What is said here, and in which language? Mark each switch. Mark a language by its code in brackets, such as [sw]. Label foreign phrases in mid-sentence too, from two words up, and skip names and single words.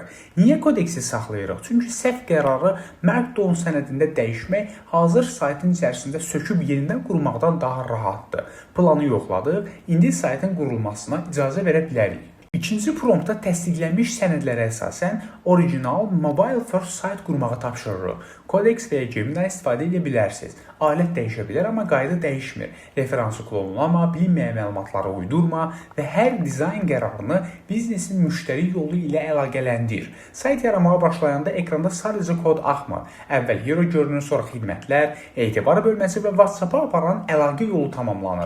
[az] Niyə Codexi saxlayırıq? Çünki səhv qərarı Markdown sənədində dəyişmək hazır saytın içərisində söküb yenidən qurmaqdan daha rahatdır. Planı yoxladıq, indi saytın qurulmasına icazə verə bilərik. İkinci promptda təsdiqlənmiş sənədlərə əsasən orijinal [en] mobile first site [az] qurmağı tapşırırıq. Codex və ya Gemini istifadə edə bilərsiniz. Alət dəyişə bilər, amma qayda dəyişmir. Referansı klonlama, bilinməyən məlumatları uydurma və hər dizayn qərarını biznesin müştəri yolu ilə əlaqələndir. Sayt yaramağa başlayanda ekranda sadəcə kod axmır. Əvvəl hero görünür, sonra xidmətlər, etibar bölməsi və WhatsApp-a aparan əlaqə yolu tamamlanır.